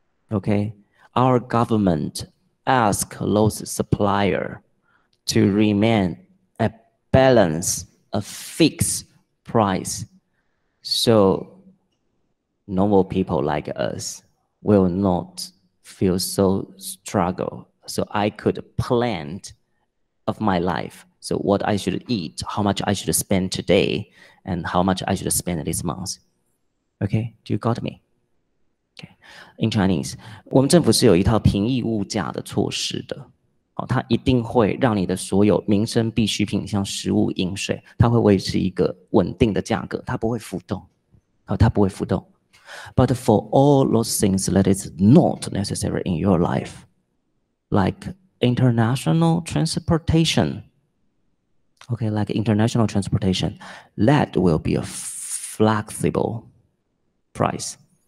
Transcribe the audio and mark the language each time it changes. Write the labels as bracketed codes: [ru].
[en] Okay, our government ask those suppliers to remain a balance, a fixed price, so normal people like us will not feel so struggle. So I could plan of my life. So what I should eat, how much I should spend today, and how much I should spend this month. Okay, do you got me? Okay, in Chinese, [zh] 我们政府是有一套平抑物价的措施的。它一定会让你的所有民生必需品，像食物、饮水，它会维持一个稳定的价格，它不会浮动。它不会浮动。 [en] But for all those things that is not necessary in your life, like international transportation, okay, like international transportation, that will be a flexible price.